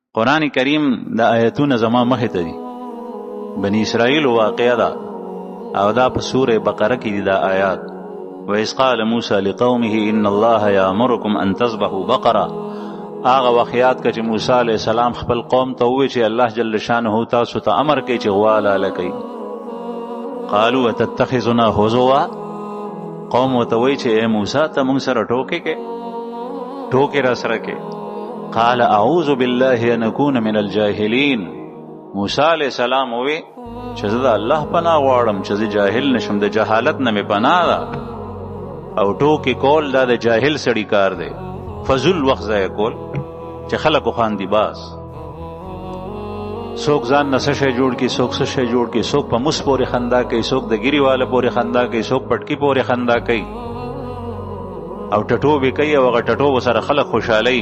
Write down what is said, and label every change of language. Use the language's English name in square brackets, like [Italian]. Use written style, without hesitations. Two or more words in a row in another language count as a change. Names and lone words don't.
[Pashto] قرآن کریم د آیتونه زما مخې ته دي، بنی اسرائیل واقعه ده او دا په سوره بقره کې دي دا آیات. [Arabic] وإذ قال موسى لقومه إن الله يأمركم أن تذبحوا بقرة. [Pashto] هغه واقعات که چې موسی [Arabic] علیہ السلام [Pashto] خپل قوم ته وویل چې الله [Arabic] جل شانه [Pashto] تاسو ته امر کوي چې غوا حلاله کړئ. [Arabic] قالوا وتتخذنا هزوا. [Pashto] قوم ورته وایي چې اے موسی ته موږ سره ټوکې کې، ټوکې را سره کې. [Arabic] قال اعوذ بالله ان اكون من الجاهلين. [Pashto] موسی [Arabic] علیہ السلام [Pashto] وی چې زه د الله پناه غواړم چې زه جاهل نشم، د جهالت نه مې پناه ده. او ټوکې کول دا د جاهل سړي کار دی، فضل وخت ضایع کول چې خلکو خاندي باز. څوک ځان نه څه شی جوړ کړي، څوک څه شی جوړ کړي، څوک په مس پورې خندا کوي، څوک د ګیري والا پورې خندا کوي، څوک پټکی پورې خندا کوي او ټټوبې کوي او هغه ټټوبو سره خلک خوشحالي.